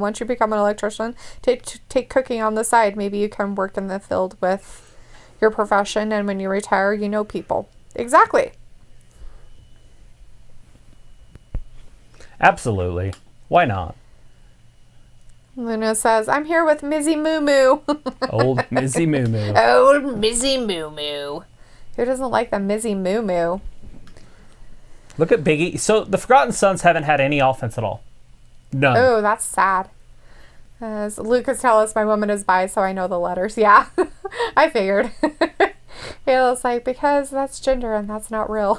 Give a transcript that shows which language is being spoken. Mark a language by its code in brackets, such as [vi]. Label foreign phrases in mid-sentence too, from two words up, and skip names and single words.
[en] Once you become an electrician, take cooking on the side. Maybe you can work in the field with your profession, and when you retire, you know people. Exactly. Absolutely. Why not? Luna says, I'm here with Mizzy Moo Moo. Old Mizzy Moo Moo. Old Mizzy Moo Moo. Who doesn't like the Mizzy Moo Moo? Look at Biggie. So the Forgotten Sons haven't had any offense at all. None. Oh, that's sad. As Lucas tells us, my woman is bi, so I know the letters. Yeah, I figured. Ayla's like, because that's gender and that's not real.